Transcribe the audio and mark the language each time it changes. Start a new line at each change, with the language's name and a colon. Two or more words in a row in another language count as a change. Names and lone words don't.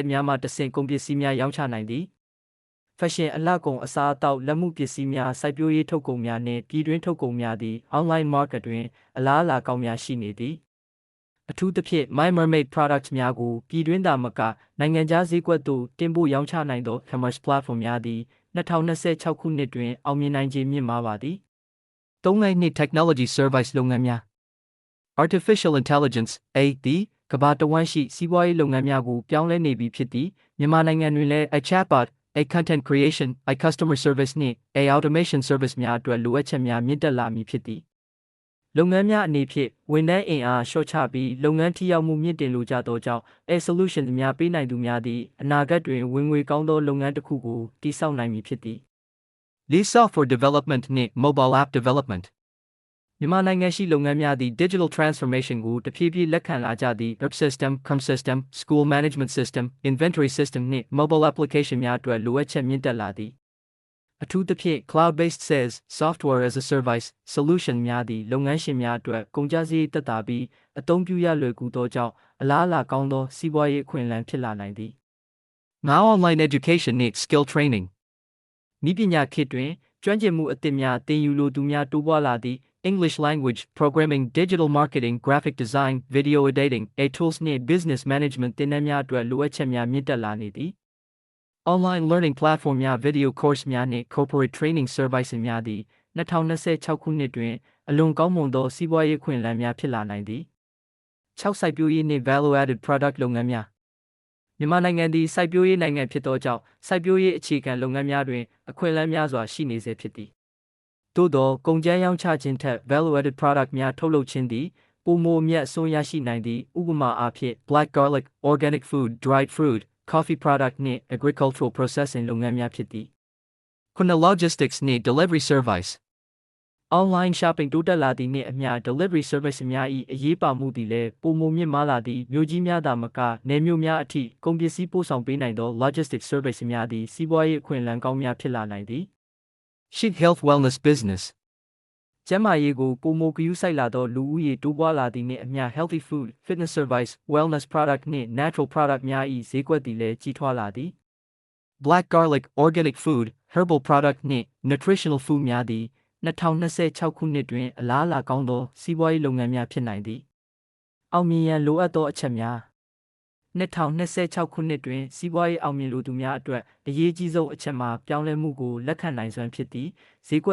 Burmese: များမှတဆင့်ကုန်ပစ္စည်းများရောင်းချနိုင်သည် Fashion အလှကုန်အစားအသောက်လက်မှုပစ္စည်းများစိုက်ပျိုးရေးထုတ်ကုန်များနှင့်ပြည်တွင်းထုတ်ကုန်များသည်
English: online market
Burmese: တွင်အလားအလာကောင်းများရှိနေသည်အထူးသဖြင့်
English: My Mermaid products
Burmese: များကိုပြည်တွင်းသာမကနိုင်ငံခြားဈေးကွက်သို့တင်ပို့ရောင်းချနိုင်သော
English: commerce platform
Burmese: များသည်2026ခုနှစ်တွင်အောင်မြင်နိုင်ခြေမြင့်မားပါသည် သုံးငယ်နှင့်
English: technology service
Burmese: လုပ်ငန်းများ
English: Artificial Intelligence AI
Burmese: သည်ကမ္ဘာတစ်ဝန်းရှိစီးပွားရေးလုပ်ငန်းများကိုပြောင်းလဲနေပြီဖြစ်သည်မြန်မာနိုင်ငံတွင်လည်း
English: AI chatbot, AI content creation, AI customer service
Burmese: နှင့်
English: AI automation service
Burmese: များအတွက်လိုအပ်ချက်များမြင့်တက်လာမည်ဖြစ်သည် လုပ်ငန်းများအနေဖြင့်ဝန်ထမ်းအင်အားလျှော့ချပြီးလုပ်ငန်းထိရောက်မှုမြင့်တင်လိုကြသောကြောင့်
English: AI solution
Burmese: များပေးနိုင်သူများသည့်အနာဂတ်တွင်ဝင်ငွေကောင်းသောလုပ်ငန်းတစ်ခုကိုတည်ဆောက်နိုင်မည်ဖြစ်သည်
English: Lead software development နှင့် mobile app development
Burmese: မြန်မာနိုင်ငံရှိလုပ်ငန်းများသည့်
English: digital transformation
Burmese: ကိုတဖြည်းဖြည်းလက်ခံလာကြသည့်
English: web system, com system, school management system, inventory system
Burmese: နှင့်
English: mobile application
Burmese: များအတွက်လိုအပ်ချက်မြင့်တက်လာသည်အထူးသဖြင့်
English: cloud-based SaaS software as a service solution
Burmese: များသည့်လုပ်ငန်းရှင်များအတွက်ကုန်ကျစရိတ်သက်သာပြီးအသုံးပြုရလွယ်ကူသောကြောင့်အလားအလာကောင်းသောစီးပွားရေးအခွင့်အလမ်းဖြစ်လာနိုင်သည်
English: Now online education နှင့် skill training
Burmese: နည်းပညာခေတ်တွင်ကျွမ်းကျင်မှုအသစ်များသင်ယူလိုသူများတိုးပွားလာသည့်
English: English language, programming, digital marketing, graphic design, video editing, AI tools
Burmese: နှင့်
English: business management
Burmese: သင်တန်းများအတွက်လိုအပ်ချက်များမြင့်တက်လာနေသည်
English: Online learning platform
Burmese: များ
English: video course
Burmese: များနှင့်
English: corporate training service
Burmese: များသည်2026ခုနှစ်တွင်အလွန်ကောင်းမွန်သောစီးပွားရေးခွင့်လန်းများဖြစ်လာနိုင်သည် 6စိုက်ပျိုးရေးနှင့်
English: value added product
Burmese: လုပ်ငန်းများမြန်မာနိုင်ငံသည်စိုက်ပျိုးရေးနိုင်ငံဖြစ်သောကြောင့်စိုက်ပျိုးရေးအခြေခံလုပ်ငန်းများတွင်အခွင့်အလမ်းများစွာရှိနေစေဖြစ်သည်သို့သောကုန်ကျန်းရောင်းချခြင်းထက်
English: value added product
Burmese: များထုတ်လုပ်ခြင်းသည်ပိုမိုအမြတ်အစွန်းရရှိနိုင်သည့်ဥပမာအားဖြင့်
English: black garlic, organic food, dried fruit, coffee product
Burmese: နှင့်
English: agricultural processing
Burmese: လုပ်ငန်းများဖြစ်သည်
English: logistics နှင့် delivery service online shopping
Burmese: တိုးတက်လာသည့်နှင့်အမျှ
English: delivery service
Burmese: များ၏အရေးပါမှုသည်လည်းပိုမိုမြင့်မားလာသည့်မြို့ကြီးများသာမကနယ်မြို့များအထိကုန်ပစ္စည်းပို့ဆောင်ပေးနိုင်သော
English: logistics service
Burmese: များသည်စီးပွားရေးအခွင့်အလမ်းကောင်းများဖြစ်လာနိုင်သည်
English: Chic health wellness business
Burmese: ကျန်းမာရေးကိုပိုမိုဂရုစိုက်လာသောလူဦးရေတိုးပွားလာသည့်နှင့်အမျှ
English: healthy food, fitness service, wellness product
Burmese: နှင့်
English: natural product
Burmese: များ၏ဈေးကွက်သည်လည်းကြီးထွားလာသည်
English: Black garlic, organic food, herbal product
Burmese: နှင့်
English: nutritional food
Burmese: များသည်2026ခုနှစ်တွင်အလားအလာကောင်းသောစီးပွားရေးလုပ်ငန်းများဖြစ်နိုင်သည်အောင်မြင်ရန်လိုအပ်သောအချက်များ2026 ခုနှစ်တွင်စီးပွားရေးအောင်မြင်လိုသူများအတွက်အရေးကြီးဆုံးအချက်မှာပြောင်းလဲမှုကိုလက်ခံနိုင်စွမ်းဖြစ်သည်ဈေးကွ